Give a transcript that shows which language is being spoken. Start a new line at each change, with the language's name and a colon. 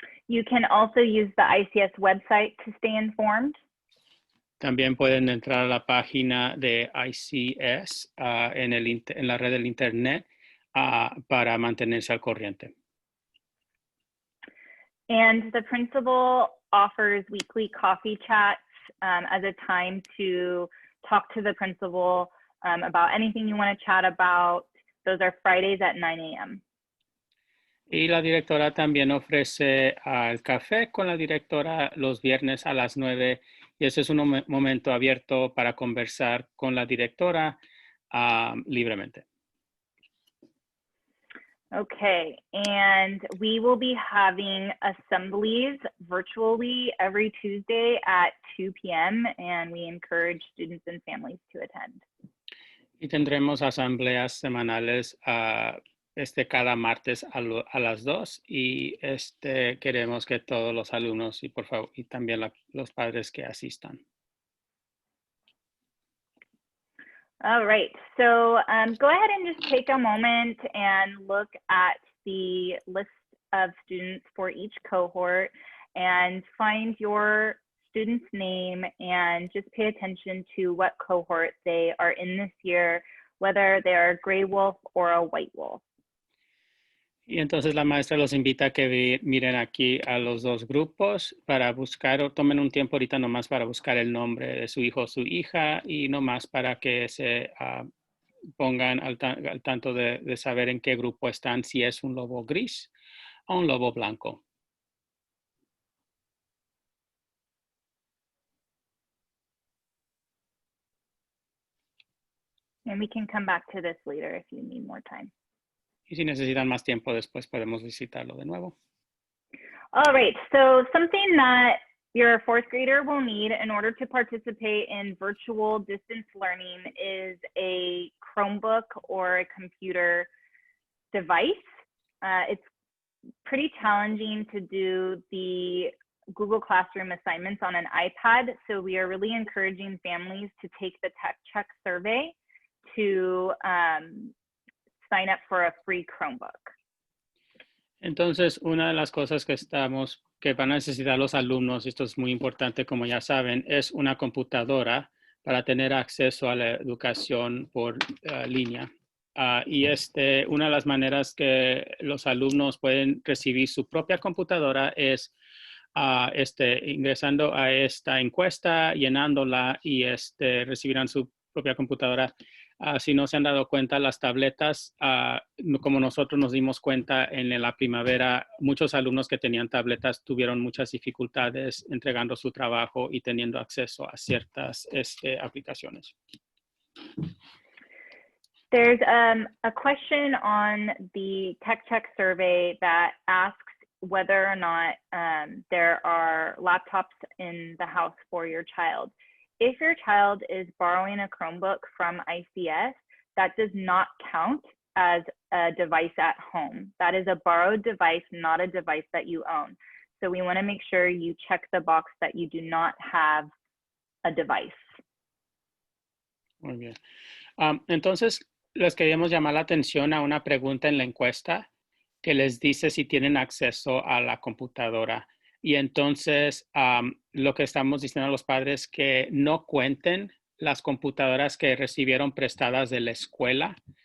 English: You can also use the ICS website to stay informed.
Spanish: También pueden entrar a la página de ICS en la red del internet para mantenerse al corriente.
English: And the principal offers weekly coffee chats as a time to talk to the principal about anything you want to chat about. Those are Fridays at 9 a.m.
Spanish: Y la directora también ofrece el café con la directora los viernes a las 9 y ese es un momento abierto para conversar con la directora libremente.
English: Okay, and we will be having assemblies virtually every Tuesday at 2 p.m. and we encourage students and families to attend.
Spanish: Y tendremos asambleas semanales cada martes a las 2 y queremos que todos los alumnos y por favor y también los padres que asistan.
English: All right, so go ahead and just take a moment and look at the list of students for each cohort and find your student's name and just pay attention to what cohort they are in this year, whether they are a gray wolf or a white wolf.
Spanish: Y entonces la maestra los invita a que miren aquí a los dos grupos para buscar o tomen un tiempo ahorita nomás para buscar el nombre de su hijo o su hija y nomás para que se pongan al tanto de saber en qué grupo están, si es un lobo gris o un lobo blanco.
English: And we can come back to this later if you need more time.
Spanish: Y si necesitan más tiempo después podemos visitarlo de nuevo.
English: All right, so something that your fourth grader will need in order to participate in virtual distance learning is a Chromebook or a computer device. It's pretty challenging to do the Google Classroom assignments on an iPad, so we are really encouraging families to take the Tech Check survey to sign up for a free Chromebook.
Spanish: Entonces, una de las cosas que van a necesitar los alumnos, y esto es muy importante, como ya saben, es una computadora para tener acceso a la educación por línea. Y una de las maneras que los alumnos pueden recibir su propia computadora es ingresando a esta encuesta, llenándola y recibirán su propia computadora. Si no se han dado cuenta, las tabletas, como nosotros nos dimos cuenta en la primavera, muchos alumnos que tenían tabletas tuvieron muchas dificultades entregando su trabajo y teniendo acceso a ciertas aplicaciones.
English: There's a question on the Tech Check survey that asks whether or not there are laptops in the house for your child. If your child is borrowing a Chromebook from ICS, that does not count as a device at home. That is a borrowed device, not a device that you own. So we want to make sure you check the box that you do not have a device.
Spanish: Muy bien. Entonces, les queríamos llamar la atención a una pregunta en la encuesta que les dice si tienen acceso a la computadora. Y entonces, lo que estamos diciendo a los padres es que no cuenten las computadoras que recibieron prestadas de la escuela.